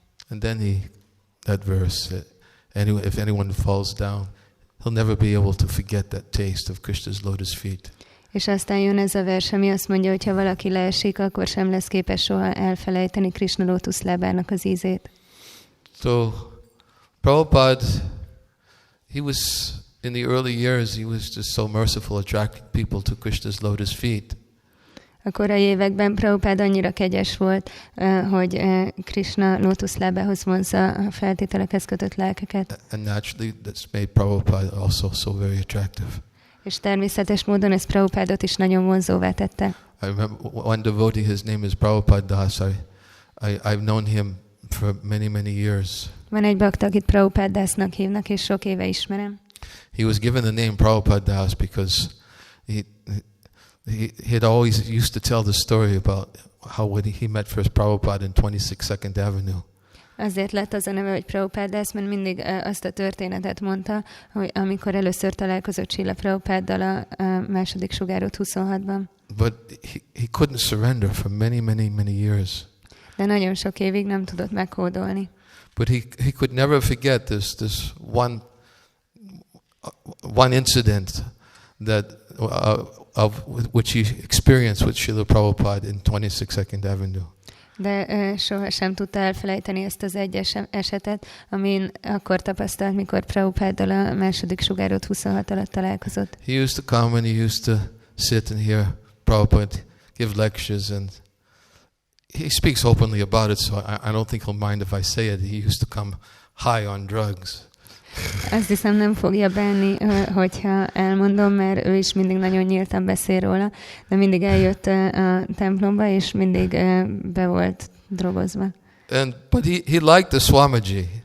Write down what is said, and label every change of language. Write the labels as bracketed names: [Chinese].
[English] And then that verse, if anyone falls down, he'll never be able to forget that taste of Krishna's lotus feet. [Hungarian] És aztán jön ez a vers, ami azt mondja, hogy ha valaki leesik, akkor sem lesz képes soha elfelejteni Krishna lótuszlábának az ízét. [English] So, Prabhupada, he was, in the early years, he was just so merciful, attracting people to Krishna's lotus feet. [Hungarian] A korai években Prabhupád annyira kegyes volt, hogy Krishna lótuszlábához vonzza a feltételekhez kötött lelkeket. [English] And naturally, that's made Prabhupada also so very attractive. [Hungarian] És természetes módon ez Prabhupádot is nagyon vonzóvá tette. [English] I remember one devotee, his name is Prabhupada Das. I've known him for many, many years. [Hungarian] Van egy bakta, akit Prabhupada Dasnak hívnak, és sok éve ismerem. [English] He was given the name Prabhupada Das because he had always used to tell the story about how when he met first Prabhupada in 26th Avenue. [Hungarian] Azért lett az a neve, hogy Prabhupada Das, mert mindig azt a történetet mondta, hogy amikor először találkozott Srila Prabhupáddal a második sugárút 26-ban. [English] But he couldn't surrender for many, many, many years. [Hungarian] De nagyon sok évig nem tudott meghódolni. [English] But he could never forget this one incident that of which he experienced with Srila Prabhupada in 26th Avenue. [Hungarian] De soha sem tudta elfelejteni ezt az egy esetet, amin akkor tapasztalt, mikor Prabhupáddal a második sugárút 26 alatt találkozott. [English] He used to come and he used to sit and hear Prabhupada give lectures, and he speaks openly about it, so I don't think he'll mind if I say it. He used to come high on drugs. [Hungarian] Azt hiszem nem fogja bánni, hogyha elmondom, mert ő is mindig nagyon nyíltan beszél róla, de mindig eljött a templomba, és mindig be volt drogozva. [English] But he liked the Swamiji.